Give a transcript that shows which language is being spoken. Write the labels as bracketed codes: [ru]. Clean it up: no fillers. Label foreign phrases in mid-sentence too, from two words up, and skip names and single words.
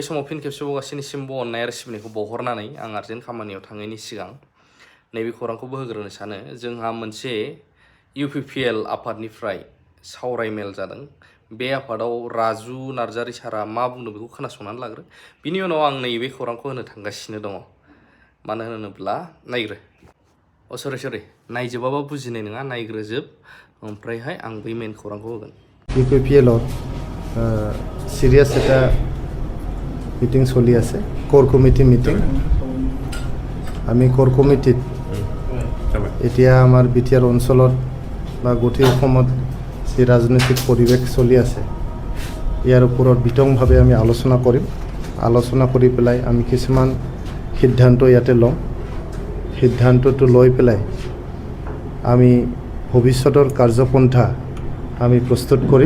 [brx] समाव फिन खेबसेबाव गासैनिसिमबो अननाय आरो सिबिनायखौ बावहरनानै आं आर्जेन्ट खामानियाव थाङैनि सिगां नैबे खौरांखौबो होग्रोनो सानो जोंहा मोनसे UPPL आफादनिफ्राय सावराय मेल जादों बे आफादाव राजु नार्जारी सारा मा बुंदों बेखौ खोनासंनानै लाग्रो बिनि उनाव आं नैबे खौरांखौ होनो थांगासिनो दङ मानो होनोब्ला नायग्रो सरि नायजोबाबा बुजिनाय नङा नायग्रोजोब ओमफ्रायहाय आं बै मेन खौरांखौ होगोन [as] UPPL सिरियास এটা মিটিং চলি আছে [en] core committee meeting [as] আমি কোর কমিটিত এতিয়া আমাৰ বিটিআৰ অঞ্চলত বা গোটেই অসমত যে ৰাজনৈতিক পৰিৱেশ চলি আছে ইয়াৰ ওপৰত বিতংভাৱে আমি আলোচনা কৰি পেলাই আমি কিছুমান সিদ্ধান্ত ইয়াতে লম সিদ্ধান্তটো লৈ পেলাই আমি ভৱিষ্যতৰ কাৰ্যপন্থা আমি প্ৰস্তুত